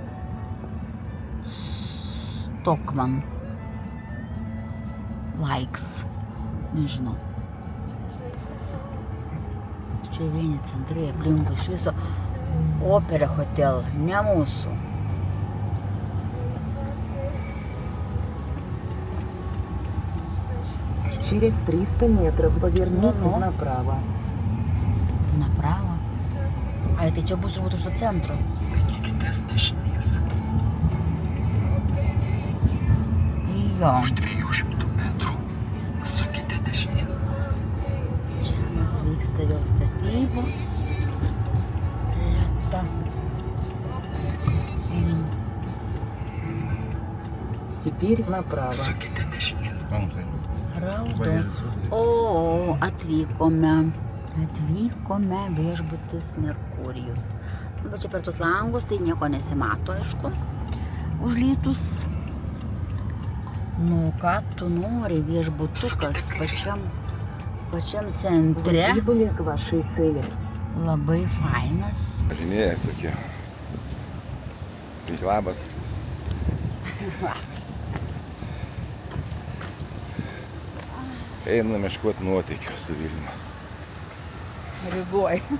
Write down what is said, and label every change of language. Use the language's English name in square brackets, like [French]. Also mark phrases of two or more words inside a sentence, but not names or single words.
[Lithuanian] Stockmann. Likes. Nežinau. Čia vieni centrai aplinkui iš viso. Opera hotel, ne mūsų. [Russian] Через 300 метров поверните направо. Направо? [Lithuanian] Ai, tai čia bus turbūt už to centro. Laikykitės dešinės. Jo. Už 200 metrų sukite dešinėn. Čia atvyksta vėl statybos. Lėta. [Russian] Теперь направо. [Lithuanian] Sukite dešinėn. Raudo. O, atvykome viešbutis Merkurijus. Nu, bet čia per tus langus tai nieko nesimato, aišku, užlytus. Nu, ką tu nori, viešbutukas pačiam centre. [Russian] Прибыли к вашей цели. [Lithuanian] Labai fainas. Važinėja, sakė. Labas. Einam ieškoti nuotykių su Vilniumi. Rygoj.